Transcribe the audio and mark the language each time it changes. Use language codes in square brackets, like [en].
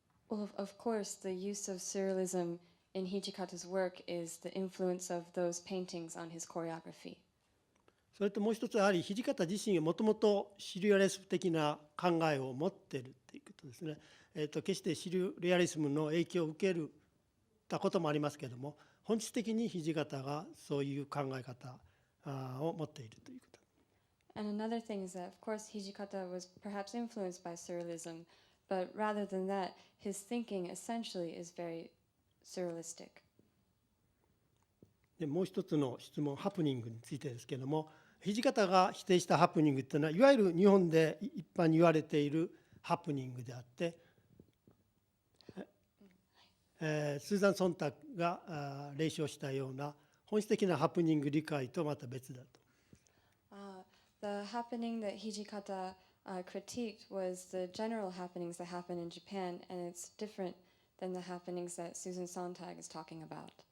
[en] Well, of course, the use of surrealism in HIJIKATA'S work is the influence of those paintings on his choreography. [ja] それともう一つやはり土方自身がもともとシュリアリスム的な考えを持っているということですね。決してシュリアリスムの影響を受けたこともありますけれども、本質的に土方がそういう考え方を持っているということ。 [en] And another thing is that, of course, HIJIKATA was perhaps influenced by surrealism, but rather than that, his thinking essentially is very surrealistic. [ja] でもう一つの質問、ハプニングについてですけれども、土方が否定したハプニングというのは、いわゆる日本で一般に言われているハプニングであって、スーザン・ソンタクが例唱したような本質的なハプニング理解とまた別だと。 [en] The happening that HIJIKATA critiqued was the general happenings that happen in Japan, and it's different than the happenings that Susan Sontag is talking about.